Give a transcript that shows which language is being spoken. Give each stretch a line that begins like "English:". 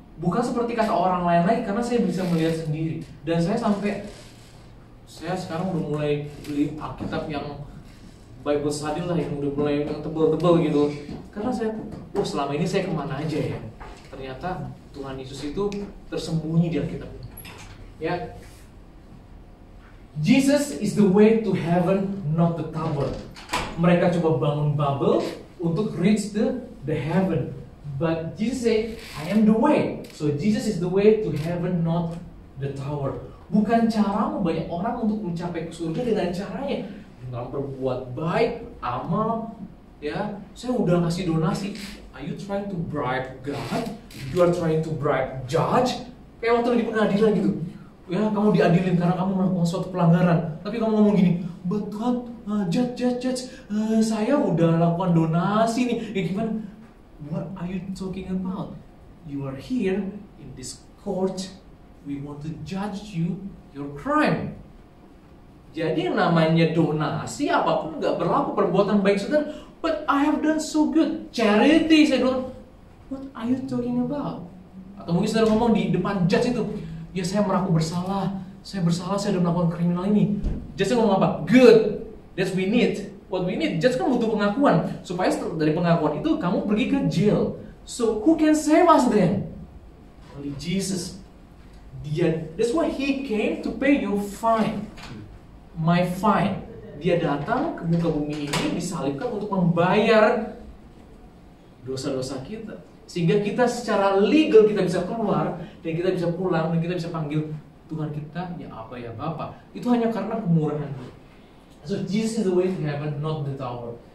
Indonesian: Bukan seperti kata orang lain lagi, karena saya bisa melihat sendiri. Dan saya sekarang udah mulai beli Alkitab yang Bible study lah, yang udah mulai yang tebel-tebel gitu. Karena saya, selama ini saya kemana aja ya? Ternyata Tuhan Yesus itu tersembunyi di Alkitab.
English: Ya, Jesus is the way to heaven, not the tower.
Indonesian: Mereka coba bangun bubble untuk
English: reach the heaven, but Jesus say, I am the way. So Jesus is the way to heaven, not the tower.
Indonesian: Bukan caramu, banyak orang untuk mencapai ke surga dengan caranya dengan berbuat baik, amal, ya. Saya udah ngasih donasi.
English: Are you trying to bribe God? You are trying to bribe judge?
Indonesian: Kayak waktu di pengadilan gitu. Ya, kamu diadilin karena kamu melakukan suatu pelanggaran. Tapi kamu ngomong gini,
English: but God, judge,
Indonesian: saya udah lakukan donasi nih. Ya gimana?
English: What are you talking about? You are here in this court. We want to judge you your crime.
Indonesian: Jadi yang namanya donasi apapun nggak berlaku, perbuatan baik saudara.
English: But I have done so good, charity
Indonesian: saya bilang.
English: What are you talking about?
Indonesian: Atau mungkin saudara ngomong di depan judge itu, ya saya mengaku bersalah, saya sudah melakukan kriminal ini. Judge ngomong apa?
English: Good, that's we need. What we need,
Indonesian: judge kan butuh pengakuan. Supaya dari pengakuan itu kamu pergi ke jail.
English: So who can save us then? Only Jesus. That's why he came to pay your fine. My fine.
Indonesian: Dia datang ke muka bumi ini disalibkan untuk membayar dosa-dosa kita. Sehingga kita secara legal kita bisa keluar dan kita bisa pulang dan kita bisa panggil Tuhan kita ya Aba ya Bapa. Itu hanya karena kemurahan Dia.
English: So Jesus is the way to heaven, not the tower.